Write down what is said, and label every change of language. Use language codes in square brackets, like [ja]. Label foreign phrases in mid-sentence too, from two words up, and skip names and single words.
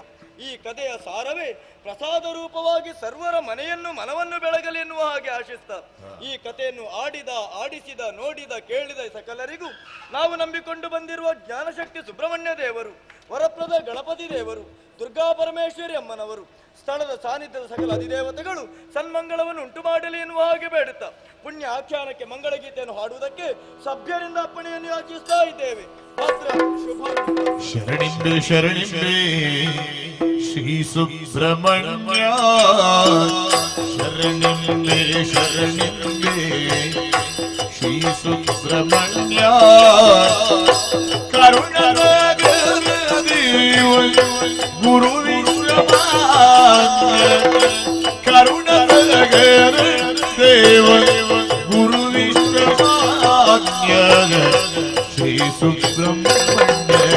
[kn] ಈ ಕಥೆಯ ಸಾರವೇ ಪ್ರಸಾದ ರೂಪವಾಗಿ ಸರ್ವರ ಮನವನ್ನು ಬೆಳಗಲಿ ಎನ್ನುವ ಹಾಗೆ ಆಶಿಸ್ತ ಈ ಕಥೆಯನ್ನು ಆಡಿಸಿದ ನೋಡಿದ ಕೇಳಿದ ಸಕಲರಿಗೂ ನಾವು ನಂಬಿಕೊಂಡು ಬಂದಿರುವ ಜ್ಞಾನಶಕ್ತಿ ಸುಬ್ರಹ್ಮಣ್ಯ ದೇವರು, ವರಪ್ರದ ಗಣಪತಿ ದೇವರು, ದುರ್ಗಾ ಪರಮೇಶ್ವರಿ ಅಮ್ಮನವರು, ಸ್ಥಳದ ಸಾನ್ನಿಧ್ಯದ ಸಕಲ ಅಧಿದೇವತೆಗಳು ಸನ್ಮಂಗಳವನ್ನು ಉಂಟು ಮಾಡಲಿ ಎನ್ನುವ ಹಾಗೆ ಬೇಡುತ್ತಾ ಪುಣ್ಯ ಆಖ್ಯಾನಕ್ಕೆ ಮಂಗಳಗೀತೆಯನ್ನು ಹಾಡುವುದಕ್ಕೆ ಸಭ್ಯರಿಂದ ಅಪ್ಪಣೆಯನ್ನು ಯಾಚಿಸ್ತಾ ಇದ್ದೇವೆ. ಶರಣಿಂಬೆ ಶರಣಿಂಬೆ ಶ್ರೀ ಸುಬ್ರಹ್ಮಣ್ಯ ಶರಣಿಂಬೆ ಶರಣಿಂಬೆ ಶ್ರೀ ಸುಬ್ರಹ್ಮಣ್ಯ ಕರುಣದ ದೇವ ಗುರು ವಿಶ್ವಮಾನ್ಯ ಕರುಣದ ದೇವ ಗುರು ವಿಶ್ವಮಾನ್ಯ ಶ್ರೀ ಸುಬ್ರಹ್ಮಣ್ಯ